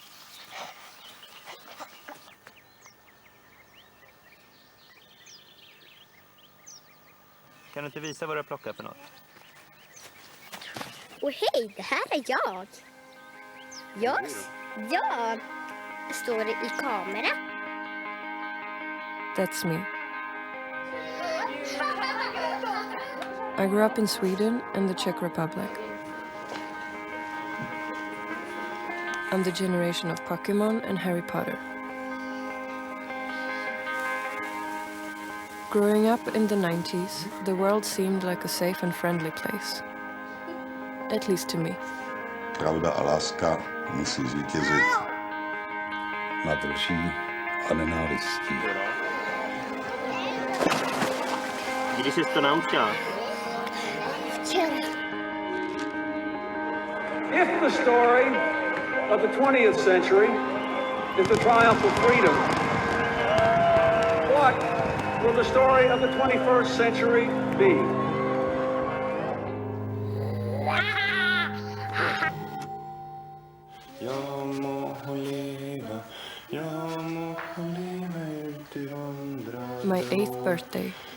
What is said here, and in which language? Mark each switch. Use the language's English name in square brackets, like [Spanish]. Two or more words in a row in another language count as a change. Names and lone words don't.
[Swedish] Kan du inte visa vad du har plockat för något? Och hej, det här är jag. Jag står i kamera. [English] That's me. I grew up in Sweden and the Czech Republic. I'm the generation of Pokemon and Harry Potter. Growing up in the 90s, the world seemed like a safe and friendly place. At least to me. [Czech] Pravda a láska musí zvítězit nad lží a nenávistí. Kdy jsi to naučila? [English] If the story of the 20th century is the triumph of freedom, what will the story of the 21st century be? My 8th birthday.